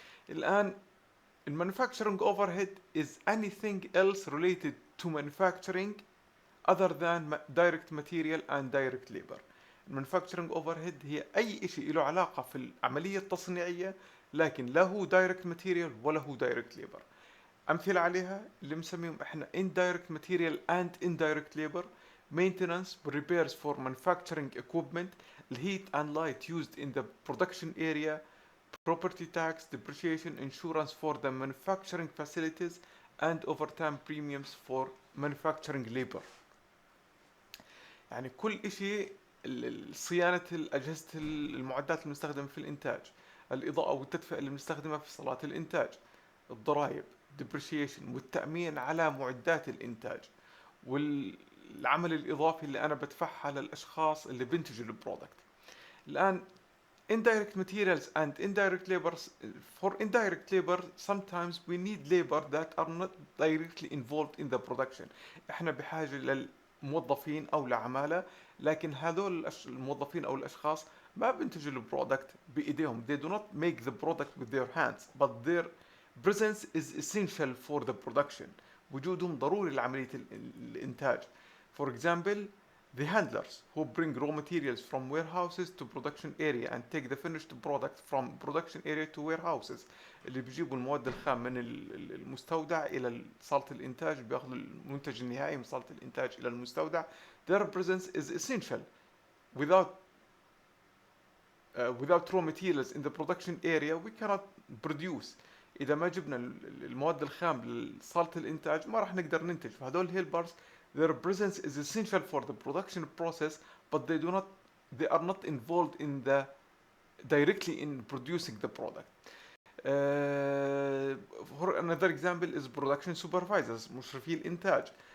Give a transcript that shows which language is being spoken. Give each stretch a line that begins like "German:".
English: الآن manufacturing overhead is anything else related to manufacturing other than direct material and direct labor.
Arabic: manufacturing overhead هي أي شيء له علاقة في العملية التصنيعية لكن لا هو direct material ولا هو direct labor. أمثلة عليها اللي مسميهم إحنا
English: indirect material and indirect labor: maintenance, repairs for manufacturing equipment, heat and light used in the production area, property tax, depreciation, insurance for the manufacturing facilities, and overtime premiums for manufacturing labor.
Arabic: يعني كل إشي صيانة الأجهزة المعدات المستخدمة في الإنتاج، الإضاءة والتدفئة اللي بنستخدمها في صالات الإنتاج، الضرائب depreciation والتأمين على معدات الإنتاج، والعمل الإضافي اللي أنا بدفعها للأشخاص اللي بينتجوا البرودكت.
English: الآن indirect materials and indirect labor. For indirect labor sometimes we need labor that are not directly involved in the production.
Arabic: احنا بحاجة للموظفين أو لعمالة لكن هذول الموظفين أو الأشخاص ما بينتجوا البرودكت بإيديهم.
English: They do not make the product with their hands but their presence is essential for the production.
Arabic: وجودهم ضروري لعملية الإنتاج.
English: For example, the handlers who bring raw materials from warehouses to production area and take the finished product from production area to warehouses.
Arabic: اللي بيجيبوا المواد الخام من المستودع إلى صالة الإنتاج، بياخذوا المنتج النهائي من صالة الإنتاج إلى المستودع.
English: Their presence is essential. Without raw materials in the production area we cannot produce.
Arabic: إذا ما جبنا المواد الخام لصالة الإنتاج ما راح نقدر ننتج.
English: فهذول helpers their presence is essential for the production process but they are not involved in directly in producing the product. For another example is production supervisors,
Arabic: مشرفي الإنتاج.